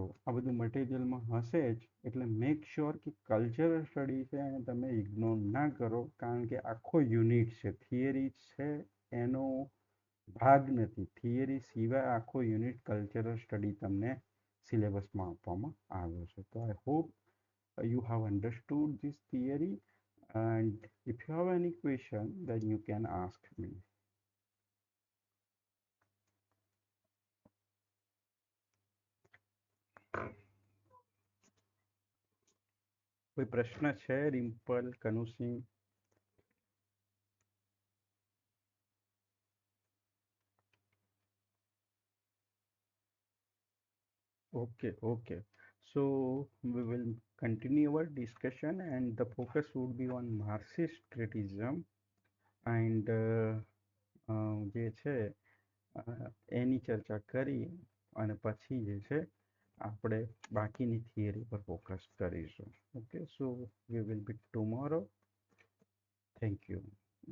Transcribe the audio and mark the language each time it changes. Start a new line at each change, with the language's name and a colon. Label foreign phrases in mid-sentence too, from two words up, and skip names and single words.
Gujarati: આ બધું મટીરિયલમાં હશે જ, એટલે
English: make sure
Gujarati: કે
English: cultural study
Gujarati: છે એને તમે ઇગ્નોર ના કરો, કારણ કે આખો યુનિટ છે, થિયરી છે એનો ભાગ નથી. થિયરી સિવાય આખો યુનિટ
English: cultural study
Gujarati: તમને સિલેબસમાં આપવામાં આવ્યો છે.
English: તો I hope you have understood this theory, and if you have any question then you can ask me.
Gujarati: કોઈ પ્રશ્ન છે રિમ્પલ, કનુસિંહ?
English: Okay. So we will continue our discussion, and the focus would be on Marxist criticism.
Gujarati: And જે છે એની ચર્ચા કરી અને પછી જે છે આપણે બાકીની થિયરી પર ફોકસ કરીશું.
English: okay, so we will be tomorrow. thank you.